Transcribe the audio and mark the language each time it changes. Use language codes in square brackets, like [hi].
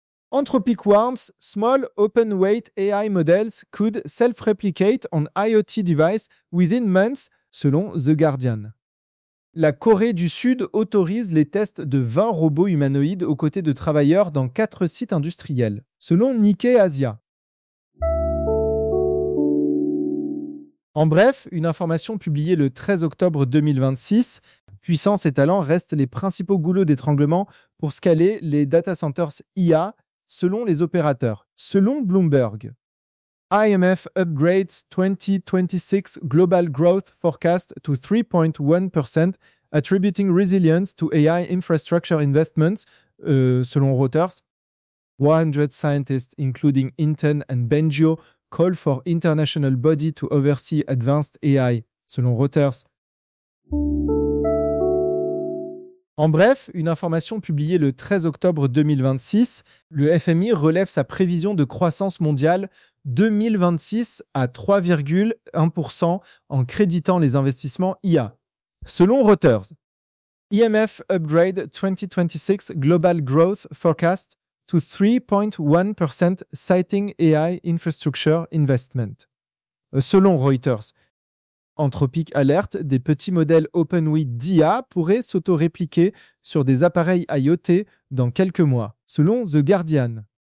[en] Anthropic warns small open weight AI models could self-replicate on IoT devices within months, selon The Guardian. [fr] La Corée du Sud autorise les tests de 20 robots humanoïdes aux côtés de travailleurs dans 4 sites industriels, selon Nikkei Asia. En bref, une information publiée le 13 octobre 2026, puissance et talent restent les principaux goulots d'étranglement pour scaler les data centers IA, selon les opérateurs, selon Bloomberg. [en] IMF upgrades 2026 global growth forecast to 3.1%, attributing resilience to AI infrastructure investments, selon Reuters. 100 scientists, including Hinton and Bengio, call for international body to oversee advanced AI, selon Reuters. [fr] En bref, une information publiée le 13 octobre 2026, le FMI relève sa prévision de croissance mondiale 2026 à 3,1% en créditant les investissements IA, selon Reuters. [en] IMF upgrade 2026 global growth forecast to 3.1% citing AI infrastructure investment, selon Reuters. [fr] Anthropic Alert, des petits modèles OpenWeed d'IA pourraient s'auto-répliquer sur des appareils IoT dans quelques mois, selon The Guardian.